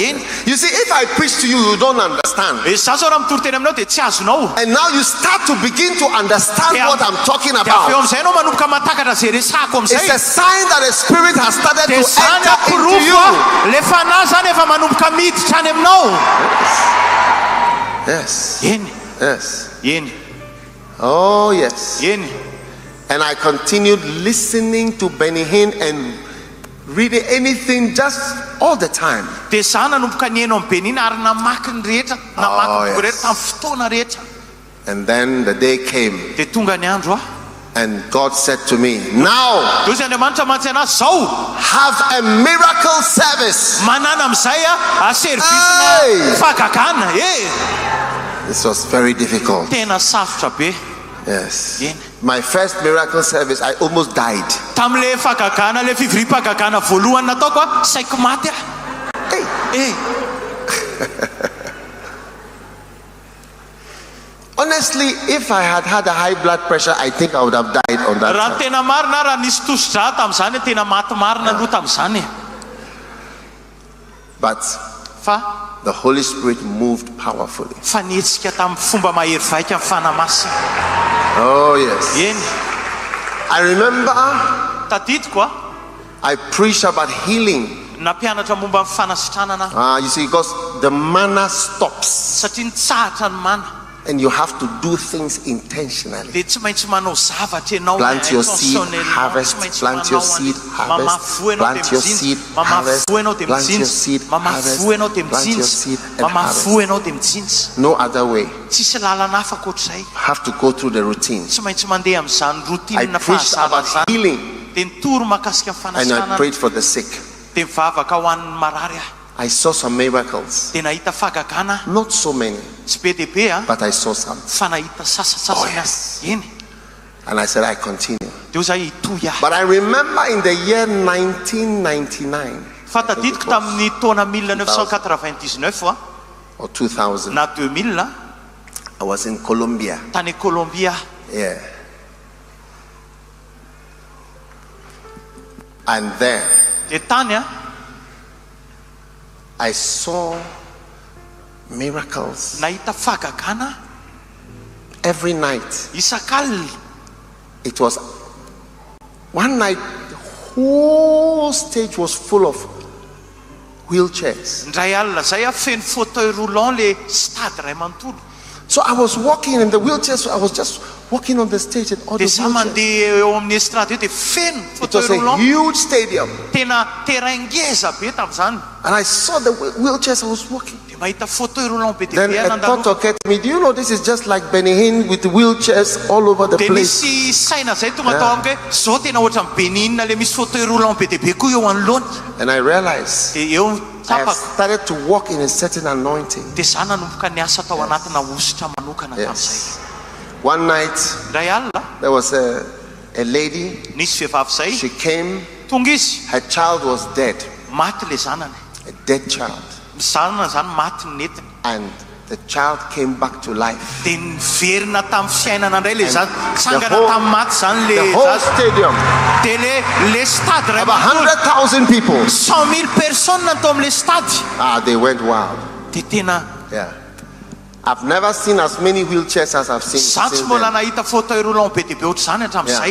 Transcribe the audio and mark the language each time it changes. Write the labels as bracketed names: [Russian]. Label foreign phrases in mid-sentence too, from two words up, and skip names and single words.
[Malagasy] Eny. [English] You see, if I preach to you, you don't understand. [Malagasy] Za zao raha mitory teny aminao dia tsy azonao. [English] And now you start to begin to understand what I'm talking [Malagasy] Dia avy [English] about. [Malagasy] eo amin'izay anao manomboka matakatra zay resako [English] It's a [Malagasy] amin'izay. [English] sign that a spirit has started to [Malagasy] Dia zany [English] enter into [Malagasy] aporofo [English] you. [Malagasy] le fanahy zany efa manomboka miditra any aminao. [English] Yes. [Malagasy] Eny. [English] Yes. [Malagasy] Eny. [English] Oh, yes. [Malagasy] Eny. [English] And I continued listening to Benny Hinn and reading anything just all the time. [Malagasy] Dia za nanomboka nihaino amin'ny Benin ary namaky ny rehetra. Namaky ny rehetra tamin'ny fotoana rehetra. [English] And then the day came [Malagasy] Dia tonga ny andro [English] and God said to me, now [Malagasy] Dia hozy Andriamanitra mantsy anazy zao [English] have a miracle service. [Malagasy] manana amin'izay [English] Hey! [Malagasy] servisina fagagana. [English] This was very difficult. [Malagasy] Tena sarotra be. [English] Yes. [Malagasy] Eny. [English] My first miracle service, I almost died. [Malagasy] Tamin'le fagagana le fivoriam-pagagana voalohany nataoko saiko maty [English] Hey. Honestly, if I had had a high blood pressure, I think I would have died on that [Malagasy] raha [English] time. [Malagasy] tena marina raha nisy tosidra tamin'izany tena maty marina aloha tamin'izany. [English] But [Malagasy] Fa [English] the Holy Spirit moved powerfully. [Malagasy] fanetsika tamin'ny fomba mahery vaika amin'ny fanahy masina. [English] Oh, yes. [Malagasy] Eny. [English] I remember [Malagasy] Tadidiko [English] I preached about healing. [Malagasy] nampianatra momba amin'ny fanasitranana. [English] You see, because the manna stops. [Malagasy] Satria nitsahatra ny mana. [English] And you have to do things intentionally. [Malagasy] dia tsy maintsy manao zavatra ianao [English] Plant your seed, harvest. Plant your seed, harvest. Plant your seed, harvest. Plant your seed, harvest. Plant your seed, and harvest. No other way. [Malagasy] tsisy lalana hafa koatr'izay. [English] Have to go through the routine. [Malagasy] tsy maintsy mandeha amin'izany [English] I routine preached about [Malagasy] fahazavana zany. [English] healing, [Malagasy] dia nitoro mahakasika [English] and I [Malagasy] fanasana [English] prayed for the sick. [Malagasy] dia mivavaka ho an'ny marary aho. [English] I saw some miracles. [Malagasy] dia nahita fagagana [English] Not so many, [Malagasy] tsy be dia be a [English] but I saw some. [Malagasy] fa nahita sasasasany [English] yes. [Malagasy] eny. [English] And I said, I continue. [Malagasy] dia zay itoy aho. [English] But I remember in the year 1999 [Malagasy] fa tadidiko tamin'ny taona 1999 [English] or 2000, [Malagasy] na 2000 [English] I was in Colombia. [Malagasy] tany Colombia. [English] Yeah. And there [Malagasy] dia tany a [English] I saw miracles [Malagasy] nahita fagagana [English] every night. [Malagasy] isak'alina. [English] It was one night, the whole stage was full of wheelchairs. [Malagasy] ndray alina zay a feno [French] fauteuil roulant [Malagasy] le stade ray manontolo. [English] So I was walking in the wheelchairs. I was just walking on the stage and all the [Malagasy] dia za [English] wheelchairs. [Malagasy] mandeha eo amin'ny estrade eo dia feno [English] It [Malagasy] fauteuil [English] was a [Malagasy] roulant. [English] huge stadium. [Malagasy] tena terrain ngeza be tamin'izany. [English] And I saw the wheelchairs. I was walking. [Malagasy] dia mahita [French] fauteuil roulant [Malagasy] be dia [English] Then [Malagasy] be [English] a thought [Malagasy] nandalo. [English] occurred to me. Do you know this is just like Benin with wheelchairs all over the [Malagasy] dia [English] place? [Malagasy] misy saina zay tonga tao amiko hoe zao tena ohatra amin'ny Benin le misy [French] fauteuil roulant [Malagasy] be dia be koa eo anoloany. [English] And I realized [Malagasy] dia eo [English] I have [Malagasy] tapako [English] started to walk in a certain anointing. [Malagasy] dia za nanomboka ny asa tao anatina ositra manokana tamin'izay. [English] Yes. One night [Malagasy] ndray alina [English] there was a lady. [Malagasy] nisy vehivavy zay [English] She came. [Malagasy] tonga izy [English] Her child was dead. [Malagasy] maty le zanany. [English] A dead child. [Malagasy] Zanana zany maty ny netiny. [English] And the child came back to life. [Malagasy] dia niverina tamin'ny fiainana indray le zany. [English] the [Malagasy] sangana [English] whole- [Malagasy] tamin'ny maty zany [English] The [Malagasy] le [English] whole [Malagasy] zaza. [English] stadium, [Malagasy] dia le stade ray [English] about [Malagasy] manontolo [English] 100,000 people. [Malagasy] 100,000 personnes natao amin'le stade. [English] They went wild. [Malagasy] dia tena [English] Yeah. I've never seen as many wheelchairs as I've seen [Malagasy] za tsy [English] since [Malagasy] mbola [English] then. [Malagasy] nahita [French] fauteuil roulant [Malagasy] be dia be ohatr'izany hatramin'izay